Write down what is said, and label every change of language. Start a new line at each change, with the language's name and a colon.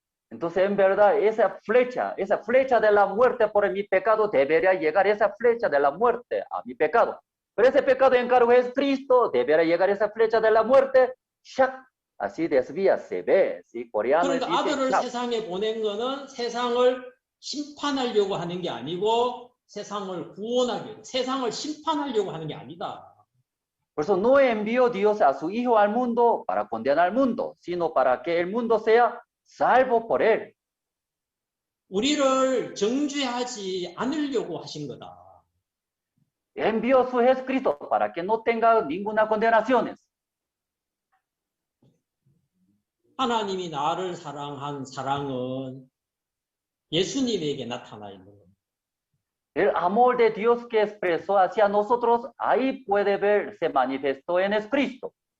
Spanish: Entonces, en verdad, esa flecha de la muerte por mi pecado debería llegar, esa flecha de la muerte a mi pecado. Pero ese pecado encargo es Cristo, debería llegar esa flecha de la muerte, ¡shac! Así desvía, se ve, ¿sí? Coreano
Korean: 그러니까
Spanish: dice,
Korean: 아들을
Spanish: ¡shac!
Korean: 세상에 보낸 거는 세상을 심판하려고 하는 게 아니고 세상을 구원하려고, 세상을 심판하려고 하는 게 아니다.
Spanish: Por eso no envió Dios a su Hijo al mundo para condenar al mundo, sino para que el mundo sea salvo por él.
Korean: 우리를 정죄하지 않으려고 하신 거다.
Spanish: Envió a su Jesucristo para que no tenga ninguna condenación.
Korean: 하나님이 나를 사랑한 사랑은 예수님에게 나타나 있는 겁니다.
Spanish: El amor de Dios que expresó hacia nosotros, ahí puede ver, se manifestó en Cristo.